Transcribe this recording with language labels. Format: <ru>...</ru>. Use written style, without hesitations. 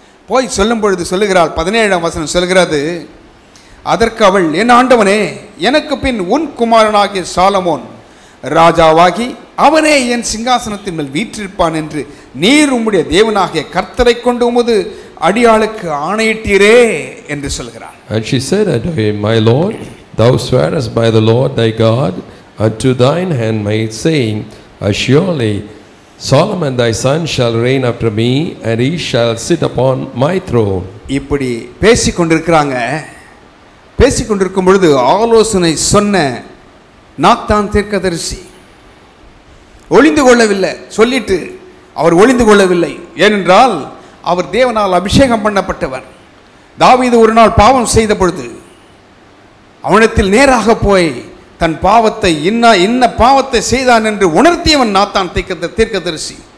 <ta>போய் சொல்லும் பொழுது சொல்லுகிறாள், 17ஆம் வசனம் சொல்கிறது, அதற்கு அவள், என் ஆண்டவனே, எனக்கு பின் உன் குமாரனாகிய சாலமோன் ராஜாவாகி அவனே என் சிங்காசனத்தின் மேல் வீற்றிருப்பான் என்று நீர் உம்முடைய தேவனாகிய கர்த்தரை கொண்டு உமது அடியாளுக்கு ஆணையிட்டீரே என்று சொல்கிறார்.</ta> <en>And she said unto him, My Lord, thou swearest by the Lord thy God unto thine handmaid, saying, Surely Solomon thy son shall reign after me, and he shall sit upon my throne.</en> <ta>இப்படி பேசிக்கொண்டிருக்கிறாங்க. பேசிக்கொண்டிருக்கும் பொழுது ஆலோசனை சொன்ன Nathan தீர்க்கதரிசி ஒளிந்து கொள்ளவில்லை. சொல்லிட்டு அவர் ஒளிந்து கொள்ளவில்லை. ஏனென்றால் அவர் தேவனால் அபிஷேகம் பண்ணப்பட்டவர். தாவீது ஒரு நாள் பாவம் செய்த பொழுது அவனிடத்தில் நேராக போய் தன் பாவத்தை இன்ன பாவத்தை செய்தான் என்று உணர்த்தியவன் நாத்தான் தீர்க்கதரிசி.</ta>